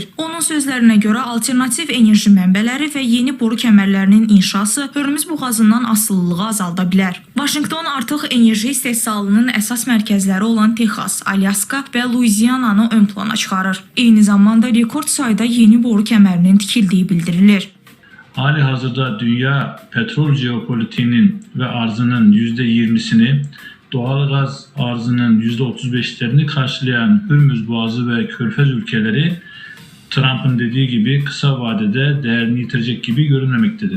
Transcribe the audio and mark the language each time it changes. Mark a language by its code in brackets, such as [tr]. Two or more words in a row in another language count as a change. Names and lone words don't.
[az] Onun sözlərinə görə alternativ enerji mənbələri və yeni boru kəmərlərinin inşası Hörmüz boğazından asılılığı azalda bilər. Washington artıq enerji istehsalının əsas mərkəzləri olan Texas, Alyaska və Luiziyananı ön plana çıxarır. Eyni zamanda rekord sayda yeni boru kəmərinin tikildiyi bildirilir. [tr] Hali-hazırda dünya petrol jeopolitiğinin ve arzının %20'sini, doğalgaz arzının %35'lerini karşılayan Hürmüz Boğazı ve Körfez ülkeleri Trump'ın dediği gibi kısa vadede değerini yitirecek gibi görünmemektedir.